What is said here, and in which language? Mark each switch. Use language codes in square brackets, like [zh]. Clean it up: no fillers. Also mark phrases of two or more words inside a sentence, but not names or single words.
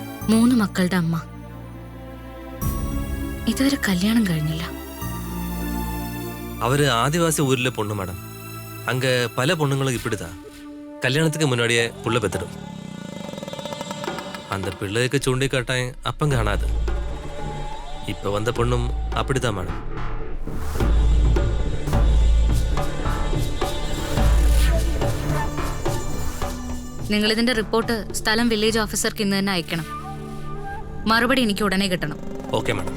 [ml] 3 മക്കളുടെ അമ്മ. ഇതുവരെ കല്യാണം കഴിഞ്ഞില്ല. [ta] அவரு ஆதிவாசி ஊர்ல பொண்ணு மேடம். அங்க பல பொண்ணுங்களும் இப்படிதான் கல்யாணத்துக்கு முன்னாடியே புள்ள பெத்துடும். அந்த பிள்ளைக்கு சூண்டி காட்டான் அப்பம் காணாது. இப்ப வந்த பொண்ணும் அப்படிதான் மேடம். [ml] നിങ്ങൾ ഇതിന്റെ റിപ്പോർട്ട് സ്ഥലം വില്ലേജ് ഓഫീസർക്ക് ഇന്ന് തന്നെ അയക്കണം. മറുപടി എനിക്ക് ഉടനെ കിട്ടണം. [ta] ஓகே மேடம்.